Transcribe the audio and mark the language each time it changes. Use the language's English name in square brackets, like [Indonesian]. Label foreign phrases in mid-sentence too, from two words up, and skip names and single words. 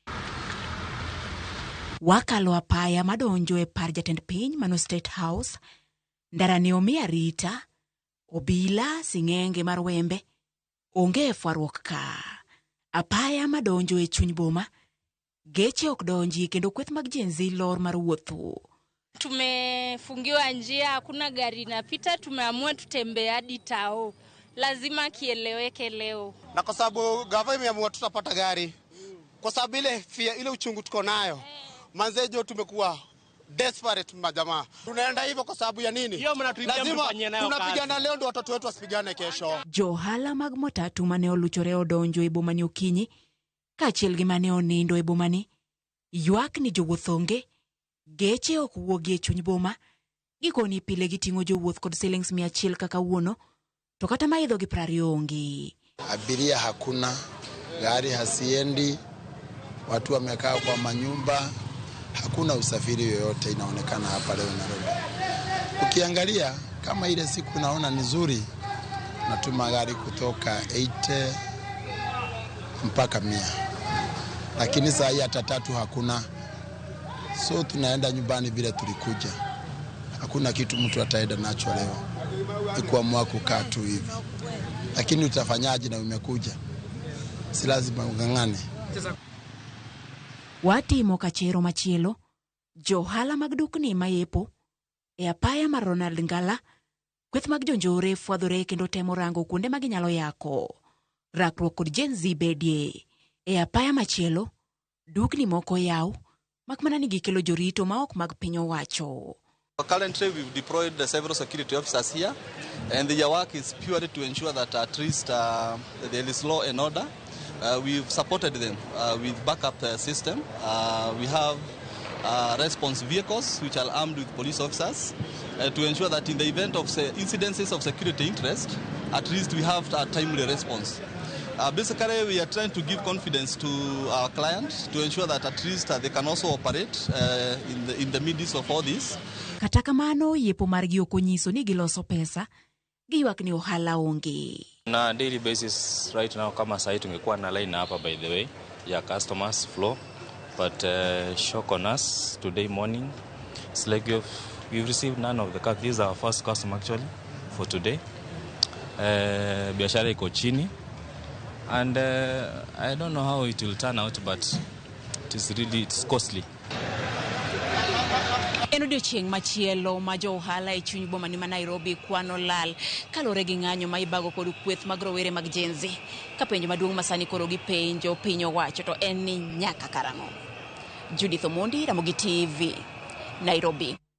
[Luo (Kenya and Tanzania)] Wakalo apaya madonjo e par jatend piny mano State House, ndara ne omi arita, obila sing'enge mar wembe, onge fwaruok ka. Apaya madonjo e chuny boma, geche ok donji kendo kweth mag Gen Z lor mar wuotho. [Swahili] Tumefungiwa njia, hakuna gari inapita, tumeamua tutembee hadi tao. Lazima kieleweke leo. Na kwa sababu gava imeamua tutapata gari. Kwa sababu ile uchungu tuko nayo. manzejo tumekuwa desperate majamaa. Tunaenda hivyo kwa sababu ya nini? Lazima tunapigana leo ndio watoto wetu wasipigane kesho. [Luo (Kenya and Tanzania)] Johala mag matatu mane oluchore odonjo e bomani okinyi kaachiel gi mane onindo e bomani ywak ni jowuoth onge, geche ok wuogi e chuny boma, gikoni pile giting'o jowuoth kod shillings 100 kaka wuono, to kata maidho gi 20 onge. [Swahili] Abiria hakuna, gari hasiendi, watu wamekaa kwa manyumba, hakuna usafiri yoyote inaonekana hapa leo Nairobi. Ukiangalia kama ile siku naona ni nzuri, natuma gari kutoka 80 mpaka 100. Lakini saa hii hata 3 hakuna. So tunaenda nyumbani vile tulikuja. Hakuna kitu mtu ataenda nacho leo. Ni kuamua kukaa tu hivi. Lakini utafanyaje na umekuja? Si lazima ungangane. [Luo (Kenya and Tanzania)] Watimo kachero machielo, johala mag dukni mayepo, e apaya mar Ronald Ngala, kweth mag jonjore fwadhore kendo temo rango kuonde maginyalo yako. Rakruok kod Gen Z bedie. E apaya machielo, dukni moko yaw, makmana ni gikelo jorito maok mag piny owacho. [English] Currently, we've deployed several security officers here, and their work is purely to ensure that at least there is law and order. We've supported them with backup system. We have response vehicles which are armed with police officers to ensure that in the event of incidences of security interest, at least we have a timely response. Basically, we are trying to give confidence to our clients to ensure that at least they can also operate in the midst of all this. [Luo (Kenya and Tanzania)] Kata kamano yepo margi okonyiso ni giloso pesa, giywak ni ohala onge. [English] Na daily basis right now [Swahili] kama sahi tungekuwa na [English] line hapa by the way ya customers flow, but shock on us today morning. It's like we've received none of the cars. This is our first customer actually for today. [Swahili] Biashara iko chini. [English] And I don't know how it will turn out, but it's costly. [Luo (Kenya and Tanzania)] En odiochieng' machielo ma jo ohala e chuny boma ni ma Nairobi kwano lal kalore gi ng'anyo ma ibago kod kweth mag rowere mag Gen Z. Ka penjo maduong' masani koro gi penjo piny owacho to en ni nyaka karang'o. Judith Omondi, Ramogi TV, Nairobi.